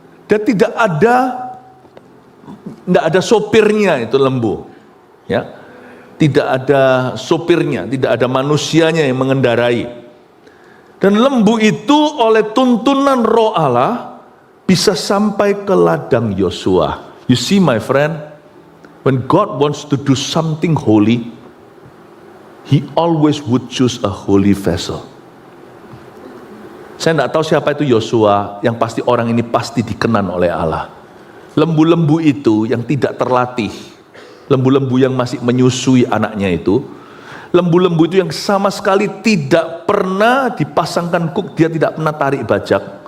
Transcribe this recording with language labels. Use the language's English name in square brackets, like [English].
[Indonesian] Dan tidak ada sopirnya itu lembu. Ya. Tidak ada sopirnya, tidak ada manusianya yang mengendarai. Dan lembu itu oleh tuntunan Roh Allah bisa sampai ke ladang Yosua. [English] You see my friend, when God wants to do something holy, He always would choose a holy vessel. [Indonesian] Saya tidak tahu siapa itu Yosua, yang pasti orang ini pasti dikenan oleh Allah. Lembu-lembu itu yang tidak terlatih, lembu-lembu yang masih menyusui anaknya itu, lembu-lembu itu yang sama sekali tidak pernah dipasangkan kuk, dia tidak pernah tarik bajak.